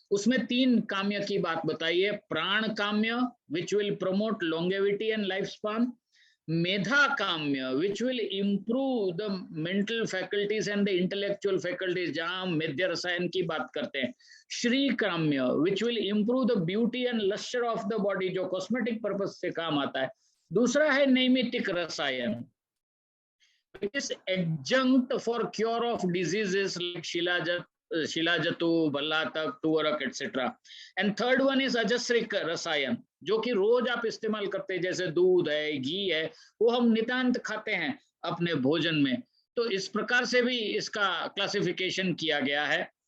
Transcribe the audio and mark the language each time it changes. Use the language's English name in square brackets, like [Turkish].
[Hindi] उसमें 3 काम्य की बात बताई है। [English] प्राण काम्य which will promote longevity and life span, मेधा काम्य which will improve the mental faculties and the intellectual faculties, [Hindi] जहां हम मेध्य रसायन की बात करते हैं। [English] श्री काम्य which will improve the beauty and lustre of the body, [Hindi] जो कॉस्मेटिक पर्पज से काम आता है। दूसरा है नैमित्तिक रसायन, [English] which is adjunct for cure of diseases like Shilajatu, Bhallatak, Tuvarak, etc. And third one is [Hindi] अजस्रिक रसायन, जो कि रोज आप इस्तेमाल करते हैं, जैसे दूध है, घी है, वो हम नितांत खाते हैं अपने भोजन में। तो इस प्रकार से भी इसका क्लासिफिकेशन किया गया है।